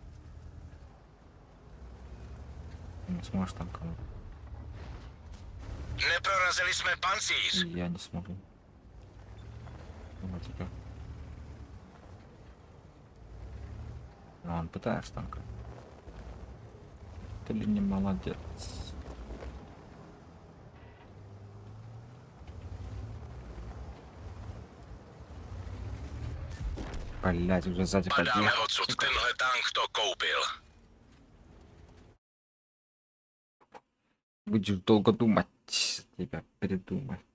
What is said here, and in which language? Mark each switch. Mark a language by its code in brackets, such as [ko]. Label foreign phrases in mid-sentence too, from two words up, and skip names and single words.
[ru] Не сможешь там кому. [cs] Neprorazili jsme pancíř. [ru] И я не смогу. Вот тебя. Но он пытается там как. Ты ли не молодец? Блять, уже сзади [cs] Padáme [ru] подъехал. [cs] odsud. [ru] Сука. [cs] Tenhle tank to koupil. [ru] Будешь долго думать, тебя придумать.